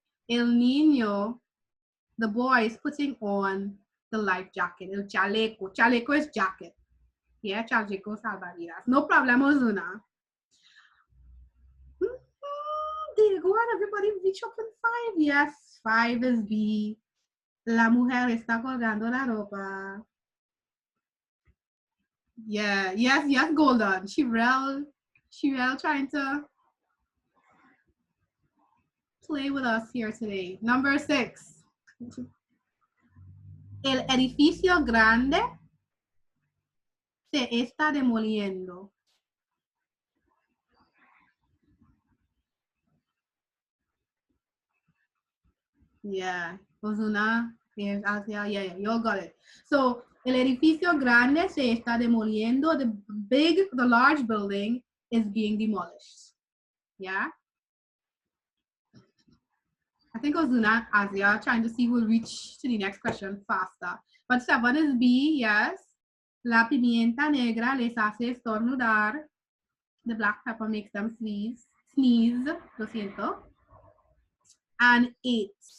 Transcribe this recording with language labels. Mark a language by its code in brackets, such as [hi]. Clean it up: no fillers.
[es] El niño, [en] the boy is putting on the life jacket. [es] El chaleco. [en] Chaleco is jacket. Yeah, chaleco salvavidas. No problem, Ozuna. There you go, and everybody reach up in 5. Yes, 5 is B. [es] La mujer está colgando la ropa. [en] Yeah, yes, Golden. She real trying to play with us here today. Number 6. [es] El edificio grande se está demoliendo. [en] Yeah, Ozuna, yeah, you all got it. [es] So, el edificio grande se está demoliendo. [en] The large building is being demolished. Yeah. I think Ozuna, Asia, trying to see who will reach to the next question faster. But 7 is B, yes. [es] La pimienta negra les hace estornudar. [en] The black pepper makes them sneeze. [es] Lo siento. [en] And 8.